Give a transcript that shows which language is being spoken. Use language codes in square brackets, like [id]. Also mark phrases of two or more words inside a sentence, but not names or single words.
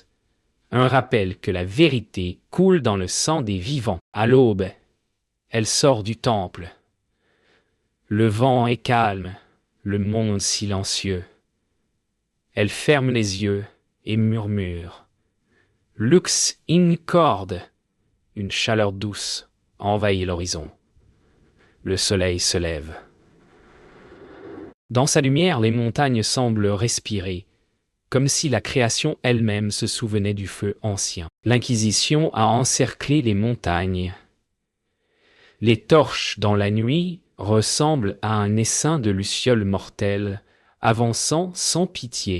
[fr] Un rappel que la vérité coule dans le sang des vivants. À l'aube, elle sort du temple. Le vent est calme, le monde silencieux. Elle ferme les yeux et murmure. [la] Lux in corde. [fr] Une chaleur douce envahit l'horizon. Le soleil se lève. Dans sa lumière, les montagnes semblent respirer, comme si la création elle-même se souvenait du feu ancien. L'Inquisition a encerclé les montagnes. Les torches dans la nuit ressemblent à un essaim de lucioles mortelles, avançant sans pitié.